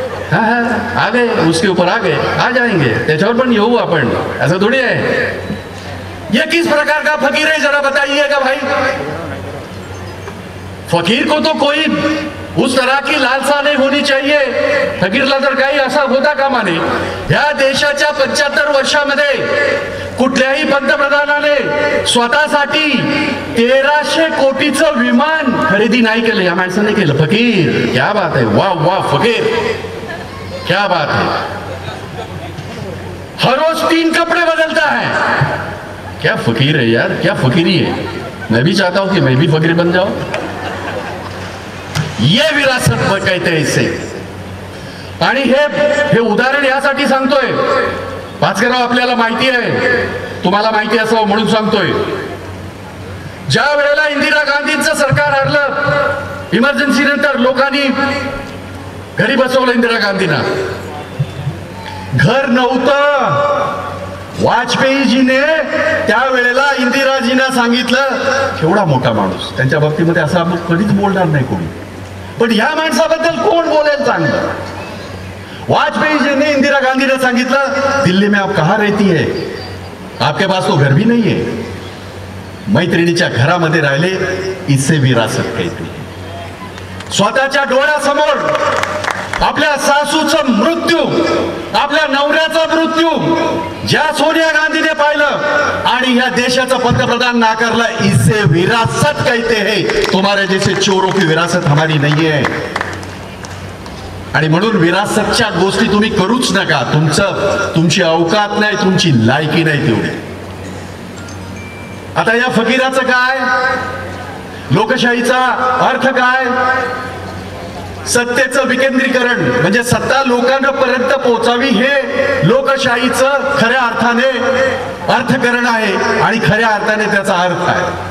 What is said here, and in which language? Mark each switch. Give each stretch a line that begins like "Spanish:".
Hindi: हाँ, आ गए, उसके ऊपर आ गए, आ जाएंगे,
Marathi: त्याच्यावर पण येऊ आपण,
Hindi: ऐसा थोड़ी है। ये किस प्रकार का फकीर है, जरा बताइएगा भाई। फकीर को तो कोई उस तरह की लालसा नहीं होनी चाहिए,
Marathi: फकीरला तर काही असा होता कामा नये। या देशाच्या 75 वर्षामध्ये कुठल्याही पंतप्रधानाने स्वतःसाठी 1300 कोटीचं विमान खरेदी नाही केलं, या माणसाने केलं।
Hindi: फकीर, क्या बात है, वाह वाह फकीर, क्या बात है। हर रोज 3 कपड़े बदलता है, क्या फकीर है यार, क्या फकीरी है। मैं भी चाहता हूं कि मैं भी फकीर बन जाऊं। ये विरासत कहते हैं इसे।
Marathi: आणि हे उदाहरण यासाठी सांगतोय, भास्करराव, आपल्याला माहिती आहे, तुम्हाला माहिती असावं म्हणून सांगतोय। ज्या वेळेला इंदिरा गांधींचं सरकार हरलं, इमर्जन्सी नंतर लोकांनी घरी बसवलं इंदिरा गांधींना, घर नव्हतं। वाजपेयीजीने त्यावेळेला इंदिराजींना सांगितलं, केवढा मोठा माणूस, त्यांच्या बाबतीमध्ये असं आपण कधीच बोलणार नाही कोणी, पण ह्या माणसाबद्दल कोण बोलेल चांगलं? वाजपेयीजीने इंदिरा गांधीने सांगितलं,
Hindi: दिल्ली में आप कहाँ रहती है, आपके पास तो घर भी नहीं है,
Marathi: मैत्रिणीच्या घरामध्ये राहिले,
Hindi: इसे विरासत कहते।
Marathi: स्वतःच्या डोळ्यासमोर आपल्या सासूचं मृत्यू, आपल्या नवऱ्याचा मृत्यू ज्या सोनिया गांधीने पाहिलं आणि या देशाचा पंतप्रधान नाकारला,
Hindi: इसे विरासत कहते हैं। तुम्हारे जैसे चोरों की विरासत हमारी नहीं है।
Marathi: आणि म्हणून विरासतच्या गोष्टी तुम्ही करूच नका, तुमची अवकात नाही, तुमची लायकी नाही तेवढी। आता या फकीराचं काय, लोकशाहीचा अर्थ काय? सत्तेचं विकेंद्रीकरण, म्हणजे सत्ता लोकांपर्यंत पोहोचावी, हे लोकशाहीचं खऱ्या अर्थाने अर्थकरण आहे, आणि खऱ्या अर्थाने त्याचा अर्थ आहे।